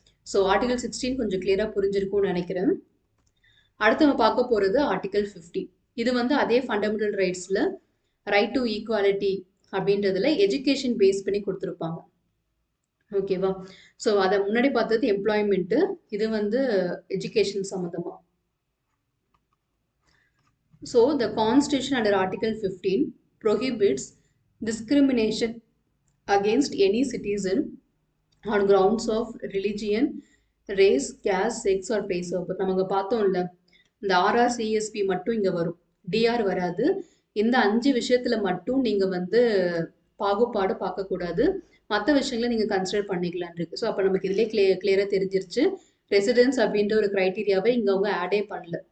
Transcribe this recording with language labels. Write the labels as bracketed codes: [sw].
[ta] So article 16 கொஞ்சம் கிளியராக புரிஞ்சிருக்கும்னு நினைக்கிறேன். அடுத்து நம்ம பார்க்க போகிறது ஆர்டிகல் 15. இது வந்து அதே ஃபண்டமெண்டல் ரைட்ஸில் ரைட் டு ஈக்குவாலிட்டி அப்படின்றதுல எஜுகேஷன் பேஸ் பண்ணி கொடுத்துருப்பாங்க. ஓகேவா? ஸோ அதை முன்னாடி பார்த்தது எம்ப்ளாய்மெண்ட்டு, இது வந்து எஜுகேஷன் சம்மந்தமா. [en] So the constitution under article 15 prohibits discrimination against any citizen on grounds of religion, race, caste, sex or place of birth. [ta] நம்ம பார்த்தோம்ல, இந்த RRCSP மட்டும் இங்கே வரும், DR வராது. இந்த 5 விஷயத்தில் மட்டும் நீங்கள் வந்து பாகுபாடு பார்க்கக்கூடாது, மற்ற விஷயங்களை நீங்கள் கன்சிடர் பண்ணிக்கலான் இருக்கு. ஸோ அப்போ நமக்கு இதிலே கிளியராக தெரிஞ்சிருச்சு, ரெசிடென்ஸ் அப்படின்ற ஒரு க்ரைட்டீரியாவை இங்கே அவங்க ஆடே பண்ணல.